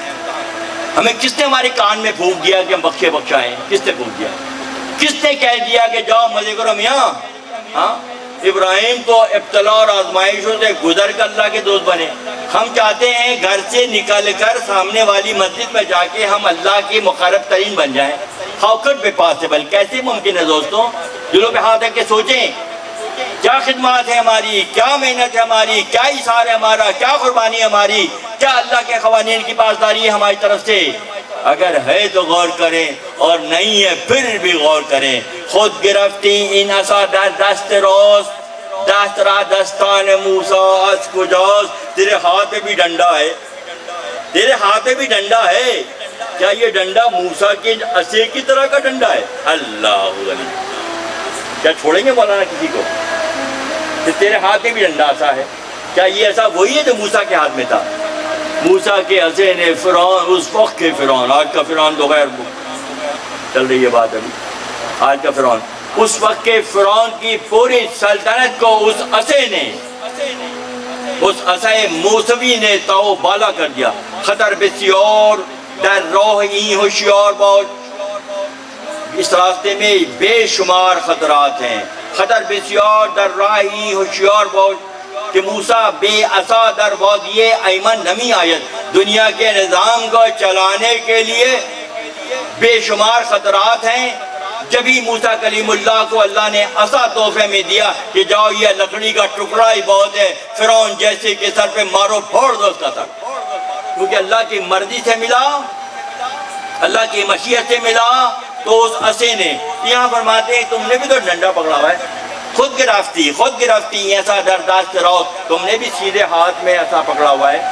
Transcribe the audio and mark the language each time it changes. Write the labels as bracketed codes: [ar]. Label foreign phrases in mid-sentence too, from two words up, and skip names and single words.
[ur] ہمیں کس نے ہمارے کان میں پھونک دیا کہ ہم بخشے بخشائیں؟ کس نے پھونک دیا؟ کس نے کہہ دیا کہ جاؤ مزے کرو میاں؟ ہاں، ابراہیم تو ابتلا اور آزمائشوں سے گزر کر اللہ کے دوست بنے۔ ہم چاہتے ہیں گھر سے نکل کر سامنے والی مسجد میں جا کے ہم اللہ کے مقرب ترین بن جائیں۔ [en] How could be possible؟ [ur] کیسے ممکن ہے دوستوں؟ دلوں پہ ہاتھ رکھ کے سوچیں، کیا خدمات ہے ہماری، کیا محنت ہے ہماری، کیا اثار ہے ہمارا، کیا قربانی ہے ہماری، کیا اللہ کے قوانین کی پاسداری ہے ہماری طرف سے؟ اگر ہے تو غور کریں، اور نہیں ہے پھر بھی غور کریں۔ [fa] خود گرفتی این عصا در دست راست، دست را دستان موسیٰ از کجاست۔ [ur] تیرے ہاتھ میں بھی ڈنڈا ہے، تیرے ہاتھ میں بھی ڈنڈا ہے، کیا یہ ڈنڈا موسیٰ کے عصے کی طرح کا ڈنڈا ہے؟ اللہ غنی، کیا چھوڑیں گے مولانا کسی کو؟ کہ تیرے ہاتھ میں بھی ڈنڈا عصا ہے، کیا یہ ایسا وہی ہے جو موسیٰ کے ہاتھ میں تھا؟ موسیٰ کے عصے نے فرعون، اس وقت کے فرعون، آج کا فرعون تو غیر چل رہی ہے بات ابھی، آج کا فرعون، اس وقت کے فرعون کی پوری سلطنت کو اس عصے نے، اس عصا موسوی نے تاؤ بالا کر دیا۔ [fa] خطر بسیار در راہ این ہوشیار باش، [ur] اس راستے میں بے شمار خطرات ہیں۔ [fa] خطر بسیار در راہ این ہوشیار باش کہ موسیٰ بے عصا در وادی ایمن نمی آید۔ [ur] دنیا کے نظام کو چلانے کے لیے بے شمار خطرات ہیں۔ جبھی موسیٰ کلیم اللہ کو اللہ نے عصا تحفے میں دیا کہ جاؤ یہ لکڑی کا ٹکڑا ہی بہت ہے، فرعون جیسے کہ سر پہ مارو پھوڑ دو اس کا سر، کیونکہ اللہ کی مرضی سے ملا، اللہ کی مشیت سے ملا، تو اس عصے نے یہاں فرماتے ہیں تم نے بھی تو ڈنڈا پکڑا ہوا ہے، [fa] خود گرفتی ایسا درداست [ur] رہو، تم نے بھی سیدھے ہاتھ میں عصا پکڑا ہوا ہے۔